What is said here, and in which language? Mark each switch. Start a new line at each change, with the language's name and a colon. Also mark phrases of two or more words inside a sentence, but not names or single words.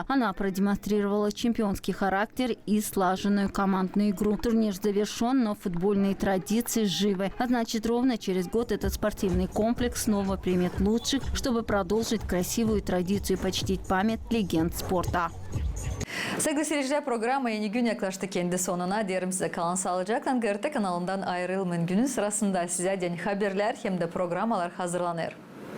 Russian: Она продемонстрировала чемпионский характер и слаженную командную игру. Турнир завершен, но футбольные традиции живы. А значит, ровно через год этот спортивный комплекс снова примет лучших, чтобы продолжить красивую традицию и почтить память легенд спорта.
Gagauz: Sevgili seyirciler, programma yeni gün yaklaştı kendi sonuna. Diyelim size kalın sağlıcakla. GRT kanalından ayrılmayın. Günün sırasında size haberler hem de programmalar hazırlanır.